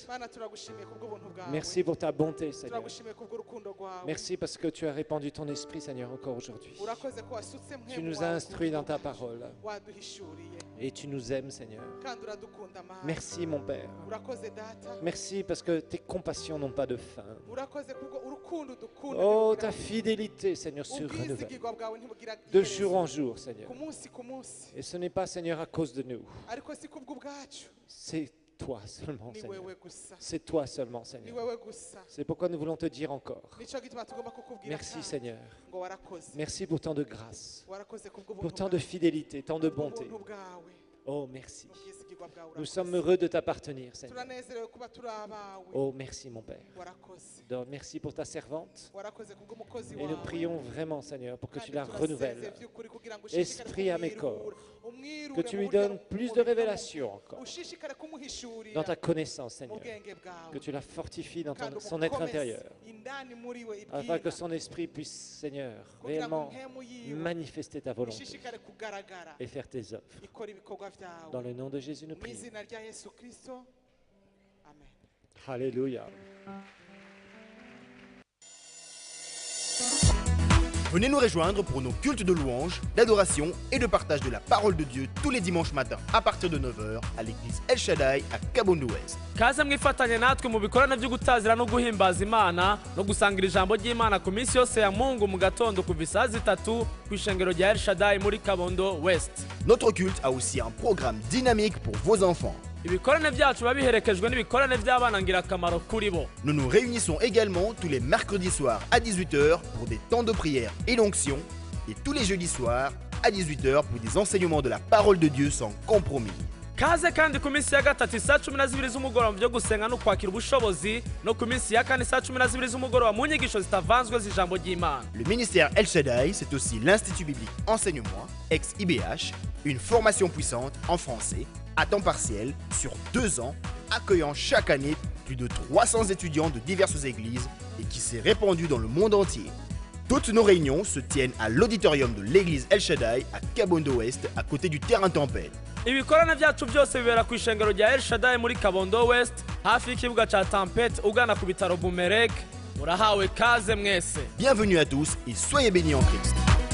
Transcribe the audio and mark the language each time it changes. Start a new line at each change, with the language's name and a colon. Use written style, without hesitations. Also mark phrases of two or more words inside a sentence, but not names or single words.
Rundi: Mana turagushimiye kubw'ubuntu bwawe.
French: Merci pour ta bonté, Seigneur.
Rundi: Turagushimiye kubw'urukundo rwawe.
French: Merci parce que tu as répandu ton esprit, Seigneur, encore aujourd'hui.
Rundi: Urakoze ko wasutse
French: Tu
Rundi: mpemu
French: nous
Rundi: wawe
French: as instruits dans ta
Rundi: ku bwacu.
French: parole
Rundi: Waduhishuriye
French: et tu nous aimes, Seigneur.
Rundi: kandi uradukunda Mana.
French: Merci, mon Père.
Rundi: Urakoze data.
French: Merci parce que tes compassions n'ont pas de fin.
Rundi: Urakoze kubwo urukundo dukunda.
French: Oh, ta fidélité, Seigneur, se renouvelle
Rundi: ubwizigirwa bwawe ntibugira
French: de
Rundi: iherezo.
French: jour en jour, Seigneur.
Rundi: Ku munsi ku munsi.
French: Et ce n'est pas, Seigneur, à cause de nous.
Rundi: Ariko si kubw'ubwacu.
French: C'est toi seulement,
Rundi: Ni
French: Seigneur.
Rundi: wewe gusa.
French: C'est toi seulement,
Rundi: Ni
French: Seigneur.
Rundi: wewe gusa.
French: C'est pourquoi nous voulons te dire encore.
Rundi: Nico gituma tugomba kukubwira
French: Merci,
Rundi: kandi
French: Seigneur.
Rundi: ngo warakoze.
French: Merci pour tant de grâce,
Rundi: Warakoze kubw'ubuntu
French: pour tant de fidélité, tant de bonté.
Rundi: ubuntu bwawe.
French: Oh, merci.
Rundi: Ubwizigirwa bwawe
French: Nous
Rundi: urakoze.
French: sommes heureux de t'appartenir, Seigneur.
Rundi: Turanezerewe kuba turi abawe.
French: Oh, merci, mon Père.
Rundi: Warakoze.
French: Donc, merci pour ta servante.
Rundi: Warakoze kubw'umukozi
French: Et nous
Rundi: wawe.
French: prions vraiment, Seigneur, pour que tu
Rundi: Kandi
French: la
Rundi: turasenze
French: renouvelles.
Rundi: by'ukuri kugira ngo
French: Esprit à mes
Rundi: ushishikare
French: corps,
Rundi: umwirure
French: que tu
Rundi: mu
French: lui
Rundi: buryo
French: donnes plus de révélations encore
Rundi: ushishikare kumuhishurira
French: dans ta connaissance,
Rundi: mu
French: Seigneur.
Rundi: bwenge bwawe.
French: Que tu la fortifies dans
Rundi: Kandi
French: son être
Rundi: umukomeze
French: intérieur,
Rundi: indani muri we
French: afin
Rundi: ibwira.
French: que son esprit puisse, Seigneur,
Rundi: Kugira ngo
French: réellement
Rundi: impemu yiwe
French: manifester ta volonté
Rundi: ishishikare kugaragara
French: et faire tes œuvres.
Rundi: ikora ibikorwa byawe.
French: Dans le nom de Jésus, nous
Rundi: Mu
French: prions.
Rundi: izina rya Yesu Kristo. Amen. Alléluia.
French: Venez nous rejoindre pour nos cultes de louange, d'adoration et de partage de la parole de Dieu tous les dimanches matins à partir de 9h à l'église El Shaddai à Kabondo Ouest.
Rundi: kaze mwifatanye natwe mu bikorane byo gutazira no guhimbaza Imana no gusangira ijambo ry'Imana ku minsi yose ya Mungu mu gatondo kuva isaa 3 ku ishengero rya El Shaddai muri Kabondo West.
French: Notre culte a aussi un programme dynamique pour vos enfants.
Rundi: Ibikorane byacu biba biherekejwe n'ibikorane by'abana ngirakamaro kuri bo.
French: Nous nous réunissons également tous les mercredis soirs à 18h pour des temps de prière et d'onction et tous les jeudis soirs à 18h pour des enseignements de la parole de Dieu sans compromis.
Rundi: Kaze kandi ku minsi ya gatatu isaa 12 z'umugoroba byo gusenga no kwakira ubushobozi no ku minsi ya kane saa 12 z'umugoroba mu nyigisho zitavanzwe z'ijambo ry'Imana.
French: Le ministère El Shaddai, c'est aussi l'Institut biblique Enseignement, ex-IBH, une formation puissante en français, à temps partiel, sur 2 ans, accueillant chaque année plus de 300 étudiants de diverses églises et qui s'est répandu dans le monde entier. Toutes nos réunions se tiennent à l'auditorium de l'église El Shaddai à Kabondo Ouest, à côté du terrain Tempête.
Rundi: Ibikorane byacu byose bibera ku ishengero rya El Shaddai muri Kabondo West hafi y'ikibuga ca Tempête ugana ku bitaro Bumerek. Murahawe kaze mwese.
French: Bienvenue à tous et soyez bénis en Christ.